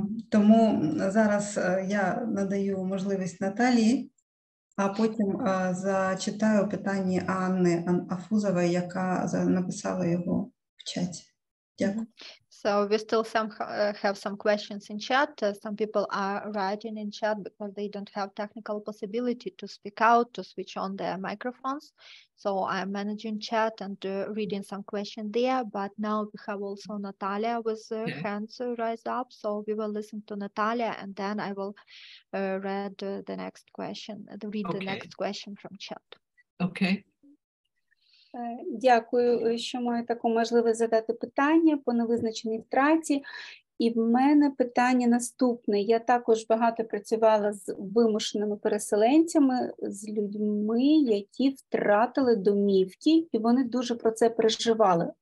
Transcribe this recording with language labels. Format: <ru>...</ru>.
<uk>Тому зараз я надаю можливість Наталії, а потім зачитаю питання Анни Афузової, яка написала його в чаті. Дякую.</uk> <en>So we still have some questions in chat. Some people are writing in chat because they don't have technical possibility to speak out, to switch on their microphones. So I'm managing chat and reading some questions there. But now we have also Natalia with hands raised up. So we will listen to Natalia, and then I will read the next question. The next question from chat. Okay.</en> <uk>Дякую, що маю таку можливість задати питання по невизначеній втраті. І в мене питання наступне. Я також багато працювала з вимушеними переселенцями, з людьми, які втратили домівки, і вони дуже про це переживали.</uk>